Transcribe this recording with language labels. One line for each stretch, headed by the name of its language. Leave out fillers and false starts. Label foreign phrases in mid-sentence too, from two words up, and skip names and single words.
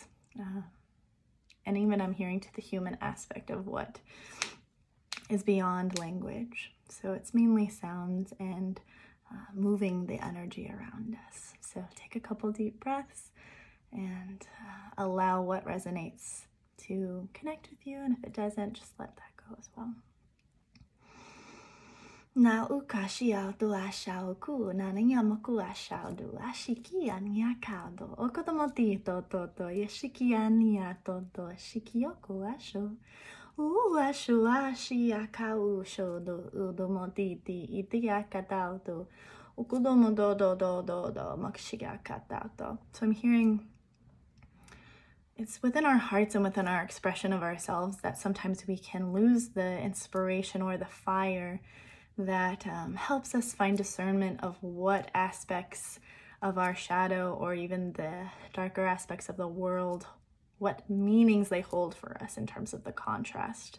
English: And even I'm hearing to the human aspect of what is beyond language. So it's mainly sounds and moving the energy around us. So take a couple deep breaths and allow what resonates to connect with you. And if it doesn't, just let that go as well. Na ukashia do ashao ku na nyamaku ashao do ashiki anya kado okotomoti to yashiki anya to shikiyoko asho asho ashi akau sho do udomoti iti akatao do ukudomo do makshiga katao. So I'm hearing it's within our hearts and within our expression of ourselves that sometimes we can lose the inspiration or the fire that helps us find discernment of what aspects of our shadow or even the darker aspects of the world, what meanings they hold for us in terms of the contrast.